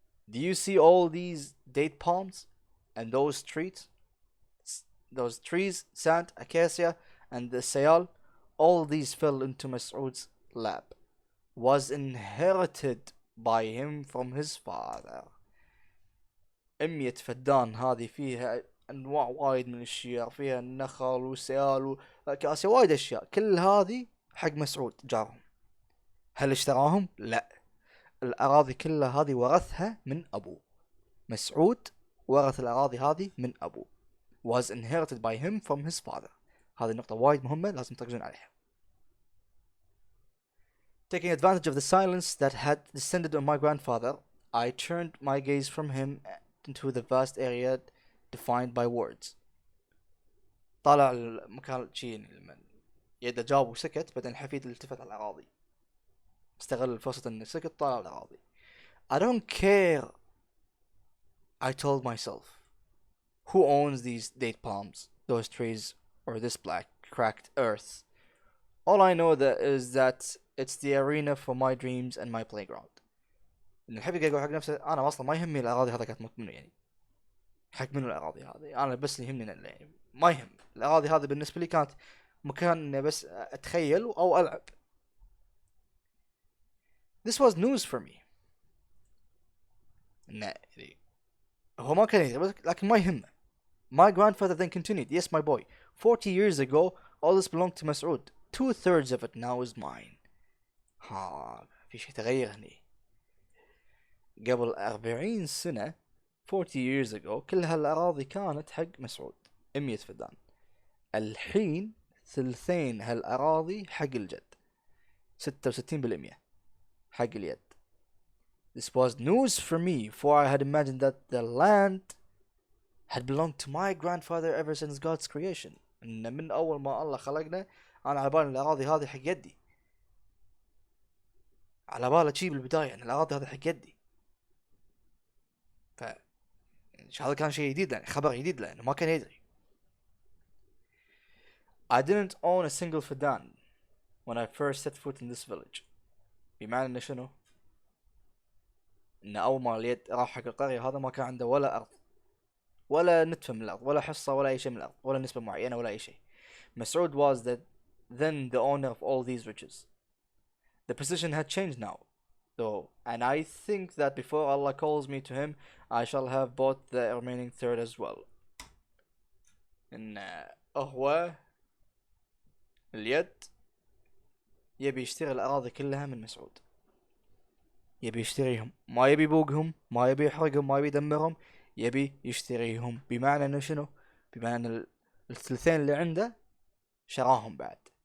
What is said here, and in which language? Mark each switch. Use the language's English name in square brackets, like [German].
[English] Do you see all these date palms and those trees those trees, sand, acacia, and the sayal, all these fell into Mas'ud's lap, was inherited by him from his father. [Arabic] 100 فدان هذه فيها انواع وايد من الشجر، فيها النخل والسيال وكاسيا، وايد اشياء، كل هذه حق مسعود جارهم. هل اشتراهم؟ لا، الاراضي كلها هذه ورثها من ابوه. مسعود ورث الاراضي هذه من ابوه. [English] was inherited by him from his father. [Arabic] هذه النقطة وايد مهمة لازم تركزون عليها. [English] Taking advantage of the silence that had descended on my grandfather, I turned my gaze from him into the vast area defined by words. [Arabic] طالع المكان شيء لما يده جاب وسكت، بعدين الحفيد التفت على الأراضي، استغل الفرصة إنه سكت، طالع الأراضي. [English] I don't care, I told myself. Who owns these date palms, those trees, or this black cracked earth? All I know is that it's the arena for my dreams and my playground. [Arabic] إن الحفيد يقول حق نفسه أنا أصلا ما يهمني الأراضي هذا كانت منه، يعني حق منه الأراضي هذه، أنا بس اللي يهمني يعني ما يهم الأراضي هذه بالنسبة لي كانت مكان إني بس أتخيل أو ألعب. [English] This was news for me. [Arabic] إنه هو ما كان يدري لكن ما يهمه. [English] My grandfather then continued, yes my boy, 40 years ago all this belonged to Mas'ud. 2/3 of it now is mine. [Arabic] في شيء تغير هني. قبل 40 سنة [English] 40 years ago [Arabic] كل هالأراضي كانت حق مسعود 100 فدان. الحين ثلثين هالأراضي حق الجد 66% حق اليد. [English] This was news for me, for I had imagined that the land had belonged to my grandfather ever since God's creation. [Arabic] إن من أول ما الله خلقنا أنا على بالي الأراضي هذه حق يدي، على بالي شي بالبداية إن الأراضي هذه حق يدي. هذا كان شيء جديد يعني، خبر جديد لأنه ما كان يدري. [English] I didn't own a single فدان when I first set foot in this village. [Arabic] بمعنى إنه شنو؟ إن أول ما اليد راح حق القرية هذا ما كان عنده ولا أرض، ولا نتفة من الأرض، ولا حصة، ولا أي شيء من الأرض، ولا نسبة معينة، ولا أي شيء. [English] Mas'ud was then the owner of all these riches. The position had changed now, though, and I think that before Allah calls me to him, I shall have bought the remaining third as well. [Arabic] إن هو اليد يبي يشتري الأراضي كلها من مسعود، يبي يشتريهم، ما يبي يبوقهم، ما يبي يحرقهم، ما يبي يدمرهم، يبي يشتريهم. بمعنى إنه شنو؟ بمعنى إن الثلثين اللي عنده شراهم بعد.